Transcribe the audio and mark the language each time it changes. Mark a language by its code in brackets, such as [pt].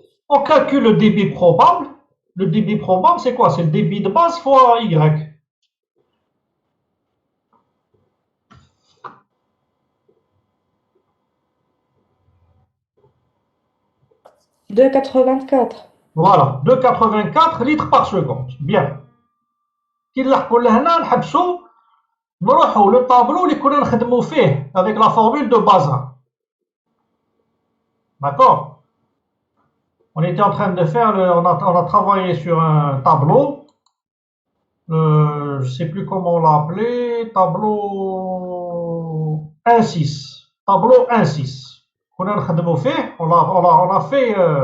[fr] On calcule le débit probable. Le débit probable, c'est quoi? C'est le débit de base fois Y. Deux 84. Voilà, 2,84 litres par seconde. Bien. [ar] كي نلحقوا لهنا نحبسوا نروحوا للطابلو اللي كنا نخدموا فيه [fr] avec la formule de Bazin. D'accord? On était en train de faire, on a travaillé sur un tableau. Je ne sais plus comment on l'a appelé. Tableau 1,6. Tableau 1,6. [ar] كنا نخدموا فيه. [fr] On a fait.